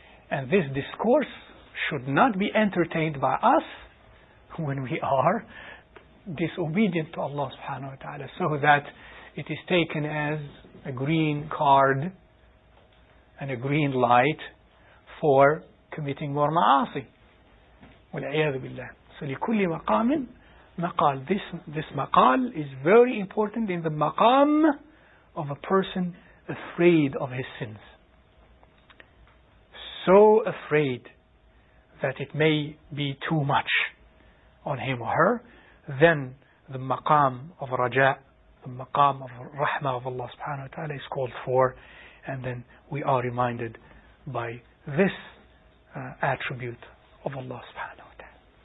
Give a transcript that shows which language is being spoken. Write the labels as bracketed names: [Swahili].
[English] And this discourse should not be entertained by us when we are disobedient to Allah subhanahu wa ta'ala, so that it is taken as a green card and a green light for committing more ma'asi. [Arabic] وَالْعِيَاذُ بِاللَّهِ. So لِكُلِّ مَقَامٍ مَقَال. [English] This maqal is very important in the maqam of a person afraid of his sins. So afraid that it may be too much on him or her, then the maqam of raja, the maqam of rahmah of Allah subhanahu wa ta'ala is called for, and then we are reminded by this attribute of Allah subhanahu wa ta'ala.